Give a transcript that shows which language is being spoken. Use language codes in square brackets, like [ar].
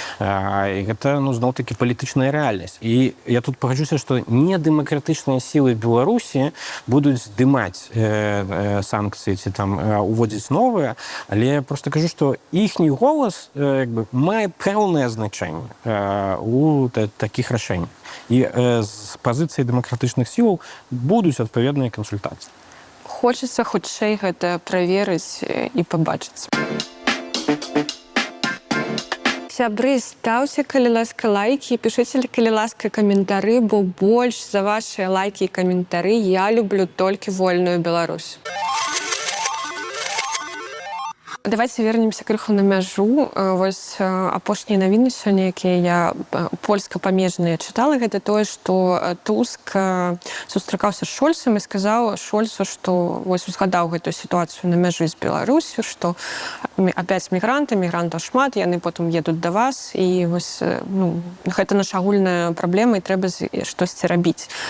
[be] І гэта, зноў-такі, палітычная рэальнасць. І я тут пагаджуся, што недэмакратычныя сілы Беларусі будуць здымаць санкцыі ці там уводзіць новыя, але я проста кажу, што іхні голас мае пэўнае значэнне у такіх рашэннях. І з пазіцыі дэмакратычных сілаў будуць адпаведныя кансультацыі. Хочацца хутчэй гэта праверыць і пабачыць. Сябры, [ru] ставьте, [be] калі ласка, [ru] лайки, пишите, [be] калі ласка, каментары, бо больш за [ru] ваши лайки и комментары я люблю только вольную Беларусь. Давайте вернемся крыху на мяжу. [be] Вось апошнія навіны сёння, якія я польска-памежныя чытала, гэта тое, што Туск сустракаўся з Шольцам і сказаў Шольцу, што вось узгадаў гэтую сітуацыю на мяжы з Беларусю, што опять мігрантаў шмат, яны потым едуць да вас, і вось гэта наша агульная праблема, і трэба штосьці рабіць.